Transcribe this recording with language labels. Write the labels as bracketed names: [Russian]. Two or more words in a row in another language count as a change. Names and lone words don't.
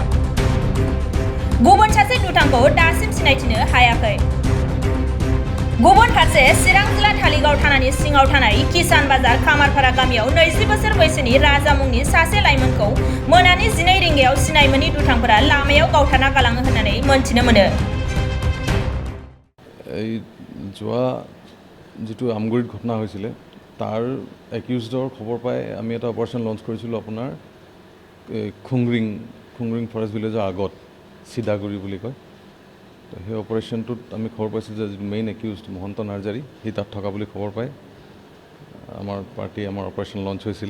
[Bodo] गुबुन सासे दुथांखौ दासिम सिनायथिनो हायाखै। गुबुन फारसे चिरां जिल्ला धालिगाव थानानि सिङाव थानाय किसान बाजार खामारपारा गामियाव 20 बोसोर बैसोनि राजा मुंनि सासे लाइमोनखौ मोनानि 12 रिंगायाव सिनाय मोनि दुथांफोरा लामायाव गावथारना गालाङो होननानै मोनथिनो मोनो। [Assamese] এই যোৱা যেটো আমগুৰিত ঘটনা হৈছিল তাৰ একিউজডৰ খবৰ পাই আমি এটা [English] operation launch [Assamese] কৰিছিলোঁ আপোনাৰ খুংৰিং ফৰেষ্ট ভিলেজৰ আগত সিদাগুৰি বুলি কয়। তো সেই অপাৰেশ্যনটোত আমি খবৰ পাইছোঁ যে [English] main accused [Assamese] মহন্ত নাৰ্জাৰী সি তাত থকা বুলি খবৰ পাই আমাৰ [English] operation launch [Assamese] হৈছিলে।